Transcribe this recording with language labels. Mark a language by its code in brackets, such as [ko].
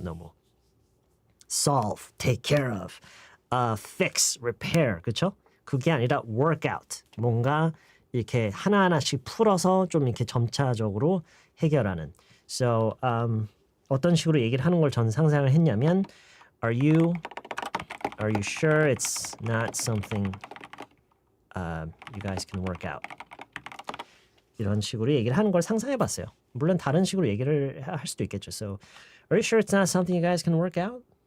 [ko] 너무 solve, take care of, fix, repair, 그렇죠? 그게 아니라 workout, 뭔가 이렇게 하나하나씩 풀어서 좀 이렇게 점차적으로 해결하는. [en] So [ko] 어떤 식으로 얘기를 하는 걸 전 상상을 했냐면 [en] Are you sure it's not something you guys can work out? [ko] 이런 식으로 얘기를 하는 걸 상상해봤어요. 물론 다른 식으로 얘기를 할 수도 있겠죠. [en] So, are you sure it's not something you guys can work out?